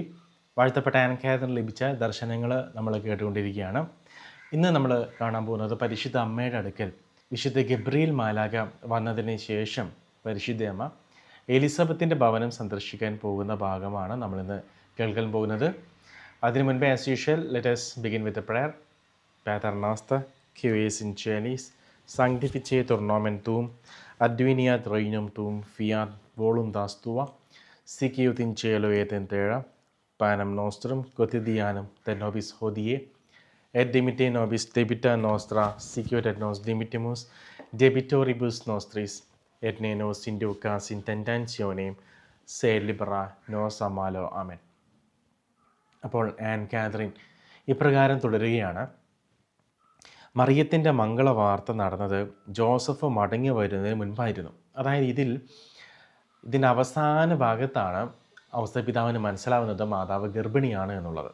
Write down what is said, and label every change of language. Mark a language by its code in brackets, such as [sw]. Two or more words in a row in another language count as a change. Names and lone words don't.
[ml] വാഴ്ത്തപ്പെട്ട ആൻ കാതറിന് ലഭിച്ച ദർശനങ്ങൾ നമ്മൾ കേട്ടുകൊണ്ടിരിക്കുകയാണ്. ഇന്ന് നമ്മൾ കാണാൻ പോകുന്നത് പരിശുദ്ധ അമ്മയുടെ അടുക്കൽ വിശുദ്ധ ഗബ്രിയേൽ മാലാഖ വന്നതിന് ശേഷം പരിശുദ്ധ അമ്മ എലിസബത്തിൻ്റെ ഭവനം സന്ദർശിക്കാൻ പോകുന്ന ഭാഗമാണ് നമ്മളിന്ന് കേൾക്കാൻ പോകുന്നത്. അതിനു മുൻപ് [en] as usual let us begin with a prayer. [la] Pater noster, qui es in celis, sanctificetur nomen tuum, adveniat regnum tuum, fiat voluntas tua, sic in cielo et in terra, panem nostrum quotidianum te nobis hodie, et dimitte nobis debita nostra, sic et nos dimittimus debitoribus nostris, et ne nos inducas in tentationem, sed libera nos a malo. Amen. [ml] അപ്പോൾ ആൻ കാതറിൻ ഇപ്രകാരം തുടരുകയാണ്. മറിയത്തിൻ്റെ മംഗളവാർത്ത നടന്നത് ജോസഫ് മടങ്ങി വരുന്നതിന് മുൻപായിരുന്നു. അതായത് ഇതിൻ്റെ അവസാന ഭാഗത്താണ് ഔസേപ്പിതാവിന് മനസ്സിലാവുന്നത് മാതാവ് ഗർഭിണിയാണ് എന്നുള്ളത്.